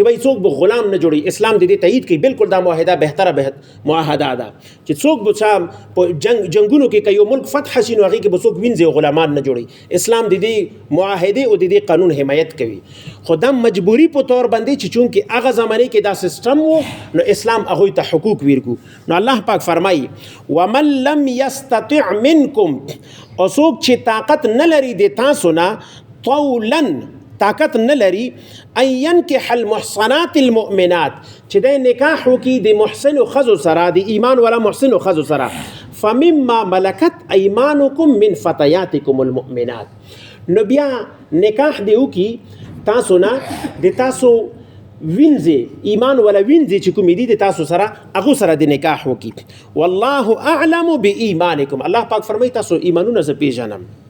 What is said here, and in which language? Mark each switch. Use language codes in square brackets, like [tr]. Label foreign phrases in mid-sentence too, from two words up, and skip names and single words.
[ps] بای څوک به غلام نه جوړي اسلام دې تایید کوي بالکل دا معاهده بهتره معاهده ده چې څوک به په جنگونو کې یو ملک فتح شي نو هغې کې به څوک وینځي غلامان نه جوړي اسلام دې معاهده او دې قانون حمایت کوي خو دا مجبوري په طور باندې چې چونکې هغه زمانه کې دا سیستم وو نو اسلام هغوی ته حقوق ورکو نو الله پاک فرمایي [ar] ومن لم يستطع منکم [ps] او څوک چې طاقت نه لري د تاسو نه طولا طاقت نه لري [ar] ان ينكح المحصنات المؤمنات [ps] چې د نکاح وکړي د محسن ښځو سره د ایمان والا محسن ښځو سره [ar] فمما ملکت ایمانکم من فتياتکم المؤمنات [ps] نو بیا نکاح دی وکړي تاسو نه د تاسو وینځي ایمان ولا وینځي چې کوم دي د تاسو سره هغه سره د نکاح وکړي [ar] والله اعلم بایمانکم [ps] الله پاک فرمایي تاسو ایمانونه زه پیژنم